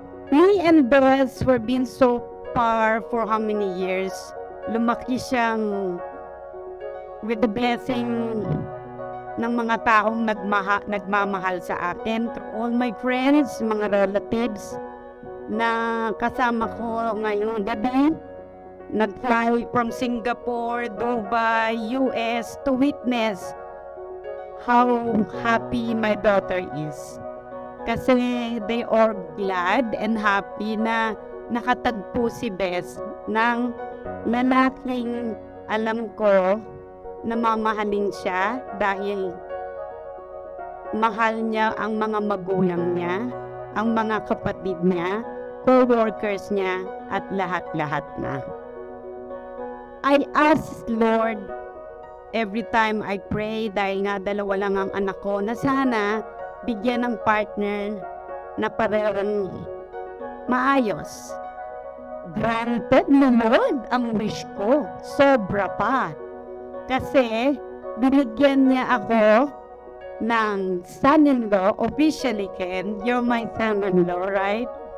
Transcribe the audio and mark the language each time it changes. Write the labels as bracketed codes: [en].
[en] Me and Bess were being so far for how many years? [tl] Lumaki siyang [en] with the blessing [tl] ng mga taong nagmamahal sa akin, through all my friends, mga relatives na kasama ko ngayong gabi. [en] Nag-fly from Singapore, Dubai, US to witness how happy my daughter is. [tl] Kasi [en] they are glad and happy [tl] na nakatagpo si Bess ng lalaking alam ko na mamahalin siya dahil mahal niya ang mga magulang niya, ang mga kapatid niya, co-workers niya, at lahat-lahat na. [en] I ask Lord every time I pray, [tl] dahil nga dalawa lang ang anak ko, na sana bigyan ng partner na parehong maayos. Granted naman ang wish ko, sobra pa. Kasi binigyan niya ako ng [en] son-in-law, officially Ken, you're my son-in-law, right?